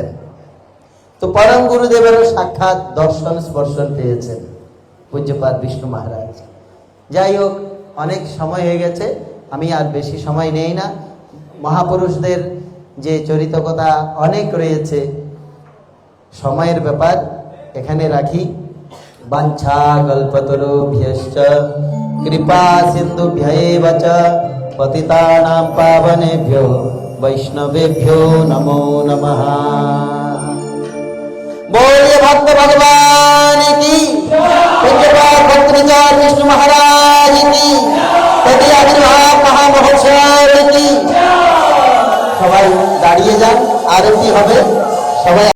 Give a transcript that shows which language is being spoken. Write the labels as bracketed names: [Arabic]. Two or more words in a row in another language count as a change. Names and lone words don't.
[Bangla] তো পরম গুরুদেবেরও সাক্ষাৎ দর্শন স্পর্শন পেয়েছেন পূজ্যপাদ বিষ্ণু মহারাজ। যাই হোক, অনেক সময় হয়ে গেছে, আমি আর বেশি সময় নেই না। মহাপুরুষদের যে চরিত কথা অনেক রয়েছে, সময়ের ব্যাপার, এখানে রাখি। [Sanskrit] বাঞ্ছা কল্পতরুভ্যশ্চ কৃপা সিন্ধুভ্যেব চ পতিতানাং পাবনেভ্যো বৈষ্ণবেভ্যো নমো নমঃ। [Hindi] बोलिए भक्त भगवान की, पूज्यपाद भक्त विचार विष्णु महाराज की, तदीय आविर्भाव महामहोत्सव की। [Bangla] সবাই দাঁড়িয়ে যান, আরতি হবে। সবাই